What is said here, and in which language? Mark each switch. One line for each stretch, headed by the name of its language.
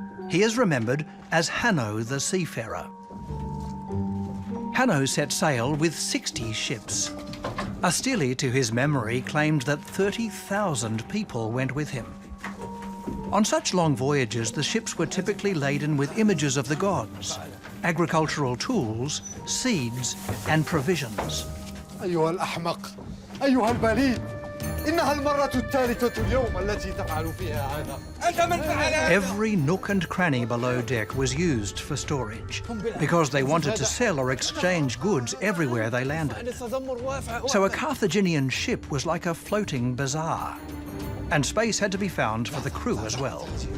English: He is remembered as Hanno the Seafarer. Hanno set sail with 60 ships. A stele to his memory claimed that 30,000 people went with him. On such long voyages, the ships were typically laden with images of the gods, agricultural tools, seeds, and provisions.
Arabic: أيها الأحمق، أيها البليد، إنها المرة الثالثة اليوم التي تفعل فيها هذا. أنت من فعل هذا؟
English: Every nook and cranny below deck was used for storage, because they wanted to sell or exchange goods everywhere they landed. So a Carthaginian ship was like a floating bazaar, and space had to be found for the crew as well.